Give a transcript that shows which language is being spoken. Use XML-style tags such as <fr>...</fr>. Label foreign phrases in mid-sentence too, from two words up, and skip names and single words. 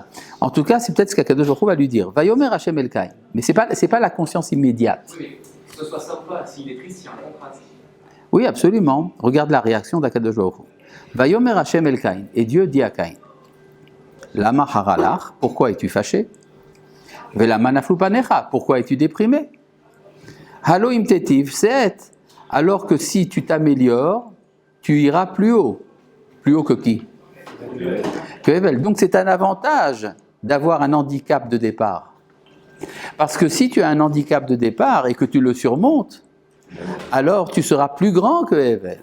<fr>En tout cas, c'est peut-être ce qu'</fr> <he>הקדוש ברוך הוא</he> <fr>va lui dire.</fr> <he>ויאמר השם אל קין.</he> <fr>Mais c'est pas la conscience immédiate. Oui, mais que ce soit ça ou pas, s'il est triste, il y a un contraste. Oui, absolument. Regarde la réaction d'</fr> <he>הקדוש ברוך הוא. ויאמר השם אל קין.</he> <fr>Et Dieu dit à Caïn,</fr> <he>למה חרה לך,</he> <fr>pourquoi es-tu fâché?</fr> <he>ולמה נפלו פניך,</he> <fr>pourquoi es-tu déprimé?</fr> <he>הלוא אם תיטיב שאת,</he> <fr>alors que si tu t'améliores, tu iras plus haut. Plus haut que qui? Que Evel. Donc c'est un avantage d'avoir un handicap de départ. Parce que si tu as un handicap de départ et que tu le surmontes, alors tu seras plus grand que Evel.</fr>